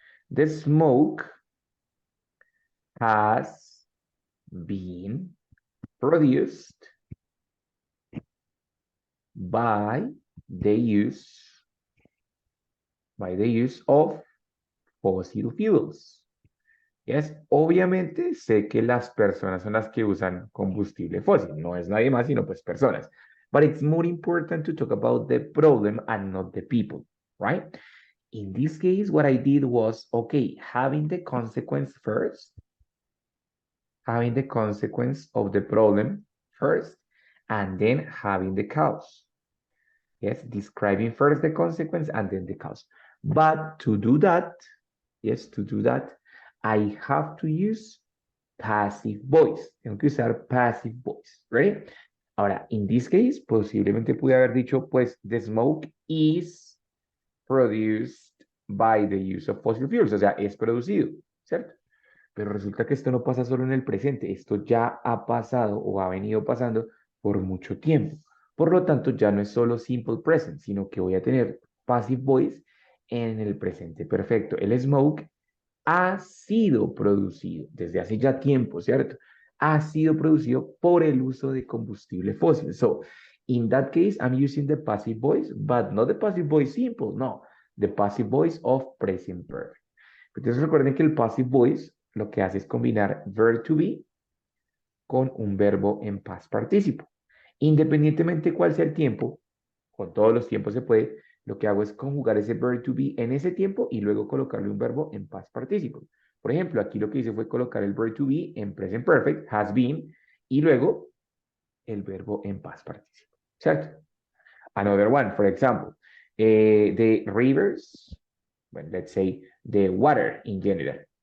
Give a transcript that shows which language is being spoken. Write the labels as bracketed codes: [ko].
[en] The smoke has been produced by the use of fossil fuels. [es] Yes, obviamente sé que las personas son las que usan combustible fósil, no es nadie más sino pues personas. [en] But it's more important to talk about the problem and not the people, right? In this case, what I did was, okay, having the consequence first, having the consequence of the problem first, and then having the cause. Yes, describing first the consequence and then the cause. But to do that, yes, to do that, I have to use passive voice. [es] Tengo que usar [en] passive voice, right? [es] Ahora, [en] in this case, [es] posiblemente pude haber dicho, pues, [en] the smoke is produced by the use of fossil fuels, [es] o sea, es producido, ¿cierto? Pero resulta que esto no pasa solo en el presente, esto ya ha pasado o ha venido pasando por mucho tiempo. Por lo tanto, ya no es solo simple present, sino que voy a tener passive voice en el presente perfecto. El smoke ha sido producido desde hace ya tiempo, ¿cierto? Ha sido producido por el uso de combustible fósil. [en] So, in that case, I'm using the passive voice, but not the passive voice simple, no, the passive voice of present perfect. [es] Entonces recuerden que el passive voice lo que hace es combinar verb to be con un verbo en past participle. Independientemente cuál sea el tiempo, con todos los tiempos se puede, lo que hago es conjugar ese verb to be en ese tiempo y luego colocarle un verbo en past participle. Por ejemplo, aquí lo que hice fue colocar el verb to be en present perfect, has been, y luego el verbo en past participle. ¿Cierto? [en] Another one, for example, the rivers, well, let's say the water in general.